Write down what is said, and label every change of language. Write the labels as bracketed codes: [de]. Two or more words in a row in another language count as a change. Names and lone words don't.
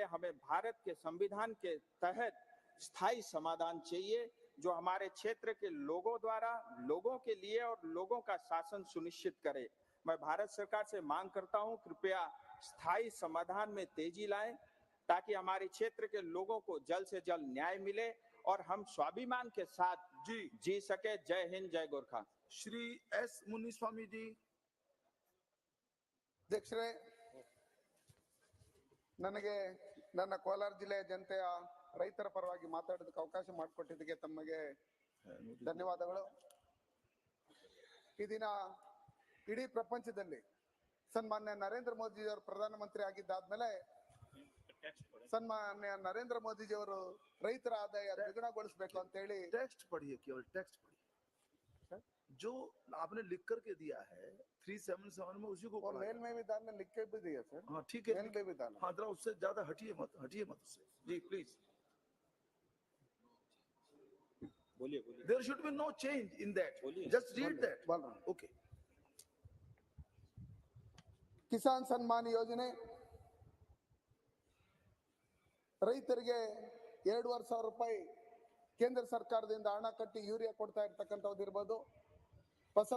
[hi] हमें भारत के संविधान के तहत स्थायी समाधान चाहिए जो हमारे क्षेत्र के लोगों द्वारा लोगों के लिए और लोगों का शासन सुनिश्चित करे। मैं भारत सरकार से मांग करता हूं, कृपया स्थायी समाधान में तेजी लाएं ताकि हमारे क्षेत्र के लोगों को जल्द से जल्द न्याय मिले और हम स्वाभिमान के साथ जी सके। जय हिंद, जय गोरखा। श्री एस मुनिस्वामी जी। [kn] ಅಧ್ಯಕ್ಷರೇ, ನನಗೆ ನನ್ನ ಕೋಲಾರ ಜಿಲ್ಲೆಯ ಜನತೆಯ ರೈತರ ಪರವಾಗಿ ಮಾತಾಡೋದಕ್ಕೆ ಅವಕಾಶ ಮಾಡಿಕೊಟ್ಟಿದ್ದಕ್ಕೆ ತಮಗೆ ಧನ್ಯವಾದಗಳು. ಈ ದಿನ ಇಡೀ ಪ್ರಪಂಚದಲ್ಲಿ ಸನ್ಮಾನ್ಯ ನರೇಂದ್ರ ಮೋದಿಜಿಯವರು ಪ್ರಧಾನಮಂತ್ರಿ ಆಗಿದ್ದಾದ್ಮೇಲೆ ಸನ್ಮಾನ್ಯ ನರೇಂದ್ರ ಮೋದಿಜಿಯವರು ರೈತರ ಆದಾಯ ದ್ವಿಗುಣಗೊಳಿಸಬೇಕು ಅಂತ ಹೇಳಿ [hi] टेक्स्ट पढ़िए, केवल टेक्स्ट पढ़िए जो आपने लिख करके दिया है 377 में, उसी को मेल में विधान में लिख के भी दिया सर। हाँ ठीक है, मेल में विधान। हाँ जरा उससे ज्यादा हटिए मत उससे जी प्लीज। बोलिए। [en] There should be no change in that. Just read that. Okay. [kn] ಕಿಸಾನ್ ಸನ್ಮಾನ್ ಯೋಜನೆ ರೈತರಿಗೆ 2,500 ರೂಪಾಯಿ ಕೇಂದ್ರ ಸರ್ಕಾರದಿಂದ ಹಣ ಕಟ್ಟಿ ಯೂರಿಯಾ ಕೊಡ್ತಾ ಇರ್ತಕ್ಕಂಥದ್ದು ಇರ್ಬೋದು, ಫಸಲ್